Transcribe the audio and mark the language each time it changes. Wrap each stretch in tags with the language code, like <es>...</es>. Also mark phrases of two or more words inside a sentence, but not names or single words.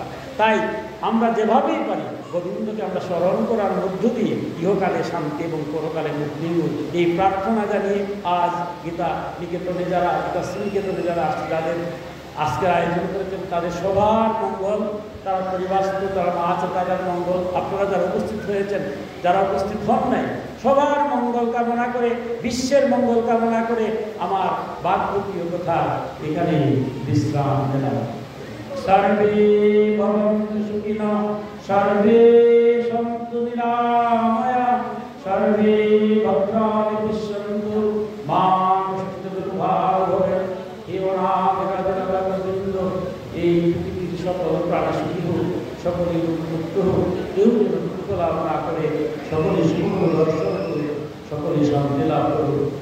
<bn>তাই আমরা যেভাবেই পারি গোবিন্দকে আমরা স্মরণ করার মধ্য দিয়ে ইহকালে শান্তি এবং পরকালে মুক্তি, এই প্রার্থনা জানিয়ে আজ গীতা নিকেতনে যারা, গীতা শ্রীনিকেতনে যারা যাদের আজকের আয়োজন করেছেন, তাদের সবার মঙ্গল, তারা পরিবারস্থ, তারা মা আছে, তাদের মঙ্গল, আপনারা যারা উপস্থিত হয়েছেন, যারা উপস্থিত হন নাই, সবার মঙ্গল কামনা করে, বিশ্বের মঙ্গল কামনা করে আমার বাক্যপ্রিয় কথা এখানে বিশ্রাম দিলাম।</bn> <sa>সর্বে ভবন্তু সুখিনঃ, সর্বে সন্তু নিরাময়া, সর্বে ভদ্রাণি পশ্যন্তু মা কষ্টিত দুর্ভাগ্য ভবেৎ।</sa> <bn>এই পৃথিবীর সকল প্রাণী সুখী হোক, সকলেই মুক্ত হোক, কেউ যেন দুঃখ লাভ না করে, সকলে সুখ দর্শন করে, সকলে শান্তি লাভ করুক।</bn>